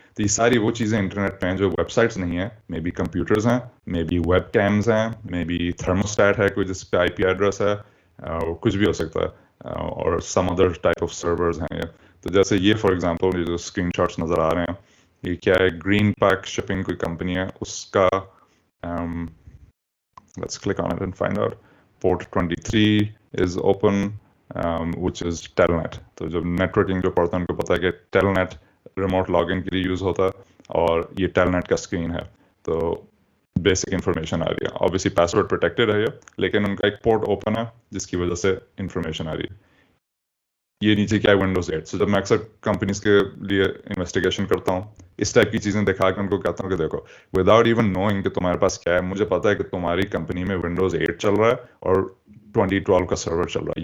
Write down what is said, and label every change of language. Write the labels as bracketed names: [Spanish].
[Urdu] تو یہ ساری وہ چیزیں انٹرنیٹ پہ ہیں جو ویب سائٹس نہیں ہیں. مے بی کمپیوٹرز ہیں، مے بی ویب کیمز ہیں، مے بی تھرموسٹیٹ ہے کوئی جس پہ آئی پی ایڈریس ہے، کچھ بھی ہو سکتا ہے، اور some other type of servers ہیں یہ. تو جیسے یہ فار ایگزامپل یہ جو اسکرین شاٹس نظر آ رہے ہیں، یہ کیا ہے، گرین پیک شپنگ کوئی کمپنی ہے، اس کا [English] let's click on it and find out. Port 23 is open, which is Telnet. [Urdu] تو جب نیٹورکنگ جو پڑھتا ہے ان کو پتا ہے کہ ٹیلنیٹ ریموٹ لاگ ان کے لیے یوز ہوتا ہے، اور یہ ٹیلنیٹ کا اسکرین ہے. تو بیسک انفارمیشن آ رہی ہے، obviously پاس ورڈ پروٹیکٹڈ ہے یہ، لیکن ان کا ایک پورٹ اوپن ہے جس کی وجہ سے انفارمیشن آ رہی ہے. یہ نیچے کیا ہے، ونڈوز 8. سو جب میں اکثر کمپنیز کے لیے انویسٹیگیشن کرتا ہوں، اس ٹائپ کی چیزیں دکھا کے ان کو کہتا ہوں کہ دیکھو وداؤٹ ایون نوئنگ کہ تمہارے پاس کیا ہے، مجھے پتا ہے کہ تمہاری کمپنی میں ونڈوز 8 چل رہا ہے اور 2012 کا سرور چل رہا ہے.